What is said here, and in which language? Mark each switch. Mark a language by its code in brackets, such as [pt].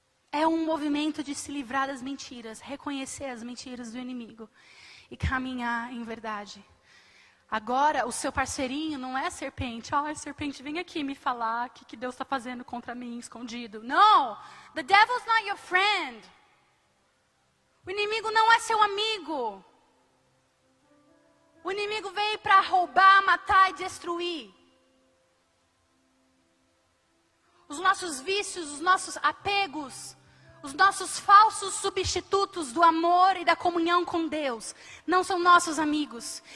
[pt] É um movimento de se livrar das mentiras, reconhecer as mentiras do inimigo e caminhar em verdade. Agora, o seu parceirinho não é a serpente. A serpente, vem aqui me falar o que Deus está fazendo contra mim, escondido. Não! [en] The devil's not your friend. [pt] O inimigo não é seu amigo. O inimigo veio para roubar, matar e destruir. Os nossos vícios, os nossos apegos, os nossos falsos substitutos do amor e da comunhão com Deus não são nossos amigos.